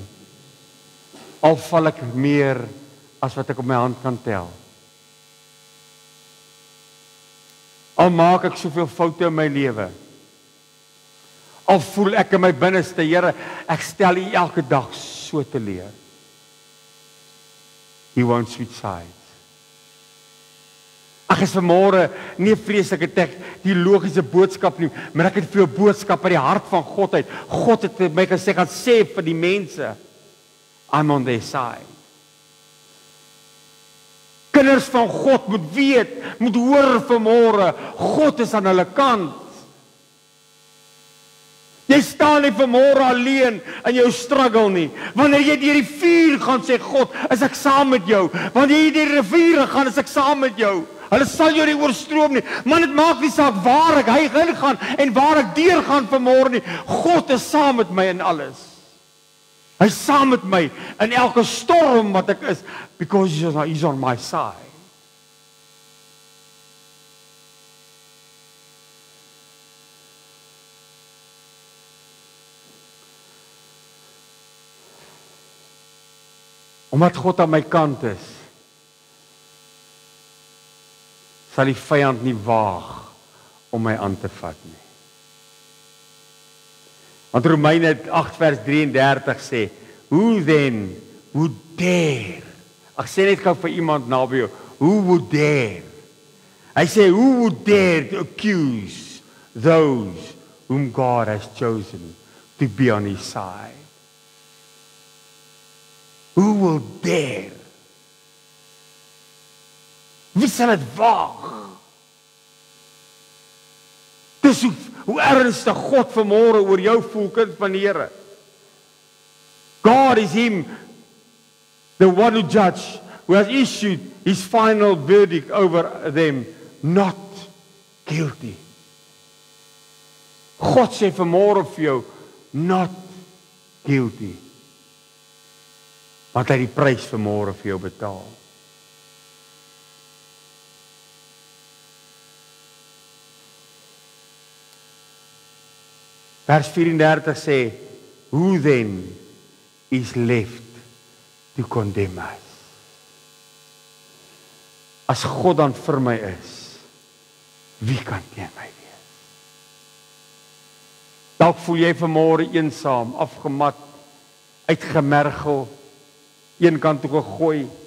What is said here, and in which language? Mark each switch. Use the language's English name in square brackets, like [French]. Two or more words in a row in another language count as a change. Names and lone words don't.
[Afrikaans] Al val ek meer as wat ek op my hand kan tel. Al maak ek soveel foute in my lewe. Al voel ek in my binneste, Here, ek stel U elke dag so teleur. [English] He won't switch sides. [Afrikaans] Ag, is vanmôre nie 'n vreeslike teks, die logiese boodskap nie, maar ek het vir jou boodskap uit die hart van God uit. God het vir my gesê, gaan sê vir die mense, [English] I'm on their side. [Afrikaans] Kinders van God moet weet, moet hoor vanmôre, God is aan hulle kant. Jy staan nie vanmôre alleen in jou struggle nie. Wanneer jy deur die vuur gaan, sê God, is ek saam met jou. Wanneer jy deur die riviere gaan, is ek saam met jou. Hulle sal jou nie oorstroom nie. Man, dit maak nie saak waar ek heen gaan en waar ek deur gaan vanmôre nie. God is saam met my in alles. Hy is saam met my in elke storm wat ek is, [English] because he's on my side. [Afrikaans] Omdat God aan my kant is, sal die vyand nie waag om my aan te vat nie. Want Romeine 8 vers 33 sê, [English] who then would dare? [Afrikaans] Ek sê net gou vir iemand naby jou, [English] who would dare? [Afrikaans] Hy sê, [English] who would dare to accuse those whom God has chosen to be on his side? Who will dare? [Afrikaans] Wie sal dit waag? Dis hoe ernstig God vanmôre oor jou voel, kind van die Here. [English] God is him, the one who judge, who has issued his final verdict over them, not guilty. [Afrikaans] God sê vanmôre vir jou, [English] not guilty. [Afrikaans] Want hy die prys vanmôre vir jou betaal. Vers 34 sê, [English] who then is left to condemn us? [Afrikaans] As God dan vir my is, wie kan teen my wees? Dalk voel jy vanmôre eensaam, afgemat, uitgemergel, een kant toe gegooi.